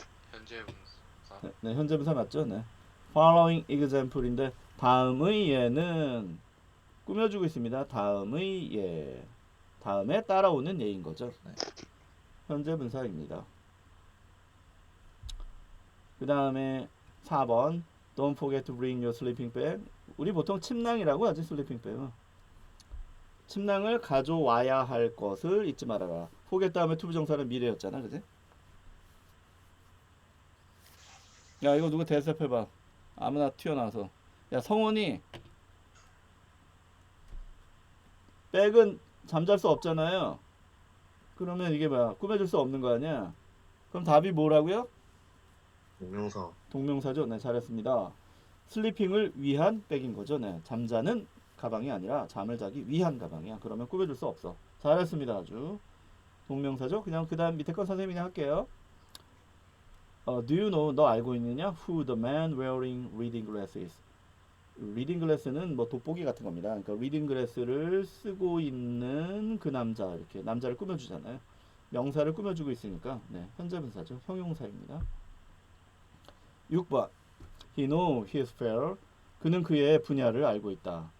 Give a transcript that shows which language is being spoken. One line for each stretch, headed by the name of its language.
Korean: 현재 분사. 네, 현재 분사 맞죠? 네.
English: Following example
Korean: 인데 다음의 예는 꾸며주고 있습니다. 다음의 예. 다음에 따라오는 예인 거죠. 네. 현재 분사입니다. 그 다음에 4번
English: Don't forget to bring your sleeping bag.
Korean: 우리 보통 침낭이라고 하지. sleeping bag은. 침낭을 가져와야 할 것을 잊지 말아라. forget 다음에 to 부정사는 미래였잖아. 그지? 야, 이거 누구 대답해봐. 아무나 튀어나와서. 야, 성원이 백은 잠잘 수 없잖아요. 그러면 이게 뭐야? 꾸며줄 수 없는 거 아니야? 그럼 답이 뭐라고요? 동명사. 동명사죠. 네, 잘했습니다. 슬리핑을 위한 백인 거죠. 네, 잠자는 가방이 아니라 잠을 자기 위한 가방이야. 그러면 꾸며줄 수 없어. 잘했습니다. 아주 동명사죠. 그냥 그 다음 밑에 건 선생님이 할게요.
English: Do you know,
Korean: 너 알고 있느냐?
English: Who the man wearing reading glasses?
Korean: reading glass는 뭐 돋보기 같은 겁니다. 그러니까 reading glass를 쓰고 있는 그 남자, 이렇게 남자를 꾸며주잖아요. 명사를 꾸며주고 있으니까 네, 현재분사죠. 형용사입니다. 6번
English: He knows his field.
Korean: 그는 그의 분야를 알고 있다.